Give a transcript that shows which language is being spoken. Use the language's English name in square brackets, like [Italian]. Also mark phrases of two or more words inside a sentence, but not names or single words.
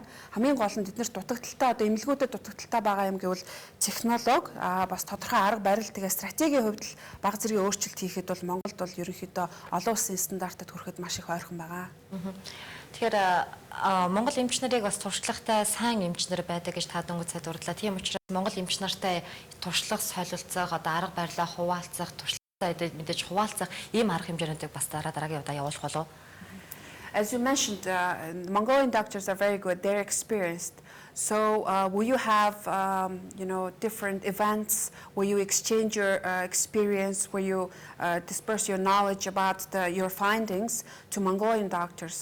[Mongolian] Хамгийн гол нь тэднэрт дутагдaltaй одоо эмнэлгүүдэд дутагдaltaй байгаа юм гэвэл технологи бас тодорхой арга барил тэгээ стратегийн хувьд л бага зэргийн өөрчлөлт хийхэд бол Монголд бол ерөнхийдөө олон улсын стандартад хүрэхэд маш их ойрхон байгаа. Тэгэхээр Монгол эмчнэрийг бас туршлагатай сайн эмчнэр байдаг гэж та дөнгөж сая дурдлаа. Тийм учраас Монгол эмч нартай туршлага солилцох, одоо арга барилаа хуваалцах, туршлагатай мэдээж хуваалцах ийм арга хэмжээнүүдийг бас дараагийн удаа явуулах болов. [English] As you mentioned, Mongolian doctors are very good. They're experienced. So, will you have, different events where you exchange your experience, where you disperse your knowledge about your findings to Mongolian doctors?